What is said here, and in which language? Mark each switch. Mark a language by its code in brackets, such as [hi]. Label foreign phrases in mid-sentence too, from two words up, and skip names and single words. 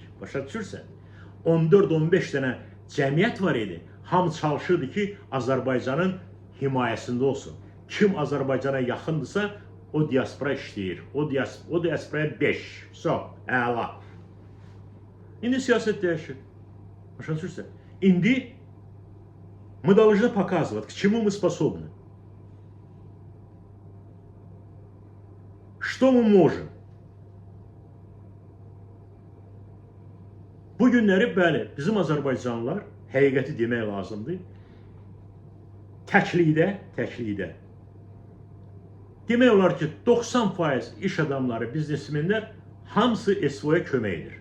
[az] Başa düşürsən? 14-15 dənə cəmiyyət var idi. Hamı çalışırdı ki, Azərbaycanın himayəsində olsun. Kim Azərbaycana yaxındırsa, o diaspora işləyir. O diasporaya 5. Əla. İndi siyasət dəyişir. Başa düşürsən? İndi [ru] мы должны показывать, к чему мы способны. Что мы можем. [az] Bu günləri, bəli, bizim Azərbaycanlılar, həqiqəti demək lazımdır, təklikdə. Demək olar ki, 90% iş adamları, biznesmenlər hamısı SVO-ya kömək edir.